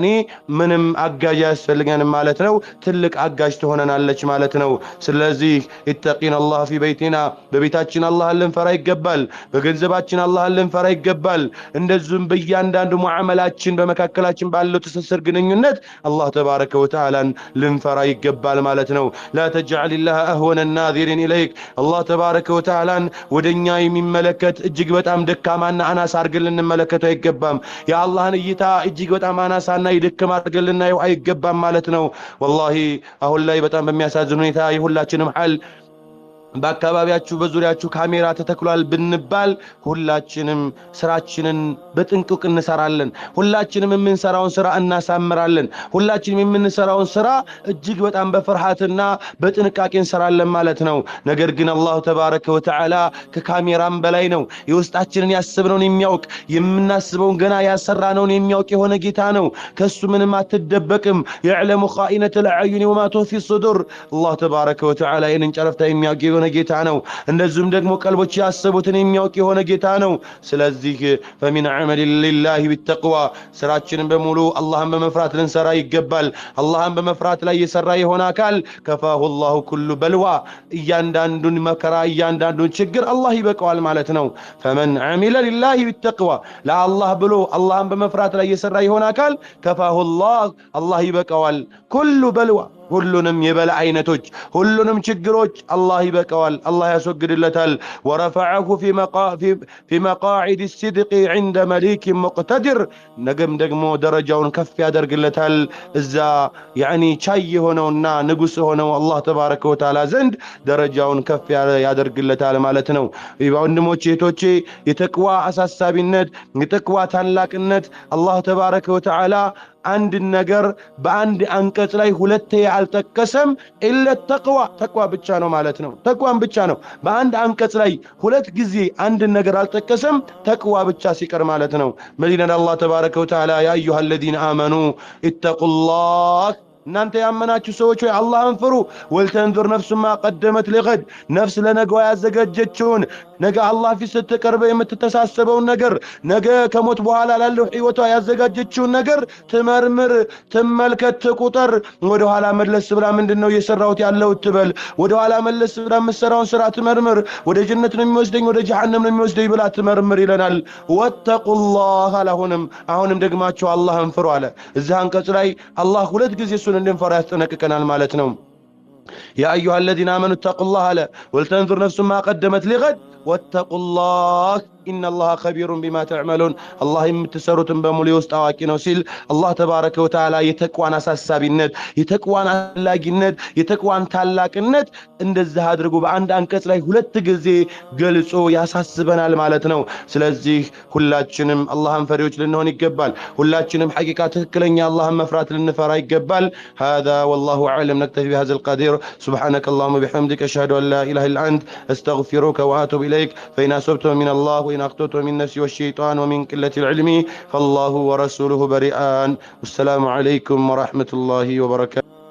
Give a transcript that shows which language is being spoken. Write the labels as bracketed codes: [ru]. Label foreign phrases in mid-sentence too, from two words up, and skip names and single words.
[am] ምንም አጋዥ ያስፈልገን ማለት ነው። ትልቅ አጋዥ ትሆነናለች ማለት ነው። ስለዚህ [ar] اتقينا الله في بيتنا [am] በቤታችን አላህን ልንፈራ ይገባል። በገንዘባችን አላህን ልንፈራ ይገባል። እንደዚሁም በእያንዳንዱ ሙዓመላችን በመካከላችን ባለው ትስስር ግንኙነት [ar] الله تبارك وتعالى [am] ልንፈራ ይገባል ማለት ነው። [ar] لا تجعل الله اهون الناظرين اليك الله تبارك وتعالى [am] ወደኛ የሚመለከት እጅግ በጣም ደካማና አናሳ አርገን ልንመለከተው አይገባም። ያ አላህን እይታ እጅግ በጣም አናሳና ይደከማ አርገን ልናየው አይገባም ማለት ነው። والله አሁን ላይ በጣም በሚያሳዝን ሁኔታ የሁላችንም ሐል በአካባቢያችሁ በዙሪያችሁ ካሜራ ተተክሏል ብንባል ሁላችንም ስራችንን በጥንቁቅ እንሰራለን። ሁላችንም የምንሰራውን ስራ እናሳምራለን። ሁላችንም የምንሰራውን ስራ እጅግ በጣም በፍርሃትና በጥንቃቄ እንሰራለን ማለት ነው። ነገር ግን [ar] الله تبارك وتعالى [am] ከካሜራም በላይ ነው። የውስጣችንን ያስብነውን የሚያውቅ የምናስበውን ገና ያሰራነውን የሚያውቅ የሆነ ጌታ ነው። ከሱ ምንም አትደበቅም። [ar] يعلم خائنة الأعين وما تخفي الصدور الله تبارك وتعالى [am] إن ጨረፍታ የሚያውቅ ጌታ ነው። እንደዚሁም ደግሞ ቀልቦች ያሰቡትን የሚያውቅ የሆነ ጌታ ነው። ስለዚህ [ar] فمن عمل لله بالتقوى [am] ስራችንን በሙሉ አላህን በመፍራት ልንሰራ ይገባል። አላህን በመፍራት ላይ የሰራ የሆነ አካል [ar] كفاه الله كل بلوى [am] እያንዳንዱን መከራ እያንዳንዱን ችግር አላህ ይበቃዋል ማለት ነው። [ar] فمن عمل لله بالتقوى [am] ለአላህ ብሎ አላህን በመፍራት ላይ የሰራ የሆነ አካል [ar] كفاه الله [am] አላህ ይበቃዋል [ar] كل بلوى [am] ሁሉንም የበላ አይነቶች ሁሉንም ችግሮች አላህ ይበቃዋል አላህ ያስወግድለታል። [ar] ورفعه في مقاعد الصدق عند مليك مقتدر [am] ነገም ደግሞ ደረጃውን ከፍ ያደርግለታል እዛ ቻይ ሆነውና ንጉስ ሆነው [ar] الله تبارك وتعالى [am] ዘንድ ደረጃውን ከፍ ያደርግለታል ማለት ነው። ወንድሞቼ እህቶቼ የተቅዋ አሳሳቢነት የተቅዋ ታላቅነት [ar] الله تبارك وتعالى [am] አንድ ነገር በአንድ አንቀጽ ላይ ሁለቴ አልጠቀሰም [ar] إلا تقوى [am] ብቻ ነው ማለት ነው። ተቅዋን ብቻ ነው በአንድ አንቀጽ ላይ ሁለት ጊዜ አንድ ነገር አልጠቀሰም ተቅዋ ብቻ ሲቀር ማለት ነው። መዲና [ar] الله تبارك وتعالى يا أيها الذين آمنوا اتقوا الله [am] እናንተ ያመናችሁ ሰዎች ሆይ አላህን ፍሩ። [ar] ولتنظر نفس ما قدمت لغد፣ [am] ነፍስ ለነገዋ ያዘጋጀችውን ነገ አላህ ፊት ስትቀርበ የምትተሳሰበውን ነገር ነገ ከሞት በኋላ ላለው ህይወቷ ያዘጋጀችውን ነገር ትመርምር፣ ትመልከት፣ ትቁጠር። ወደ ኋላ መለስ ብላ ምንድነው እየሰራሁት ያለው ትበል። ወደ ኋላ መለስ ብላ የምትሰራውን ስራ ትመርምር። ወደ ጀነት ነው የሚወስደኝ ወደ ጀሃነም ነው የሚወስደኝ ብላ ትመርምር ይለናል። ወተቁላህ አሁንም ደግማችሁ አላህን ፍሩ አለ። እዚህ አንቀጽ ላይ አላህ ሁለት ጊዜ እሱን እንድንፈራ ያስጠነቅቀናል ማለት ነው። [ar] يا أيها الذين آمنوا اتقوا الله ولتنظر نفس ما قدمت لغد واتقوا الله إن الله خبير بما تعملون. الله يمتسروتن بمولي [am] ውስጥ አዋቂ ነው ሲል [ar] الله تبارك وتعالى [am] የተቅዋን አሳሳቢነት የተቅዋን አላጊነት የተቅዋን ታላቅነት እንደዚህ አድርጎ በአንድ አንቀጽ ላይ ሁለት ጊዜ ገልጾ ያሳስበናል ማለት ነው። ስለዚህ ሁላችንም አላህን ፈሪዎች ልንሆን ይገባል። ሁላችንም ሐቂቃ ትክክለኛ አላህን መፍራት ልንፈራ ይገባል። [ar] هذا والله أعلم نكتفي بهذا القدر سبحانك اللهم وبحمدك أشهد أن لا إله إلا أنت أستغفرك وأتوب إليك فإن أصبت من الله وإن أخطأت من نفسي والشيطان ومن قلة العلم فالله ورسوله بريئان. والسلام عليكم ورحمة الله وبركاته.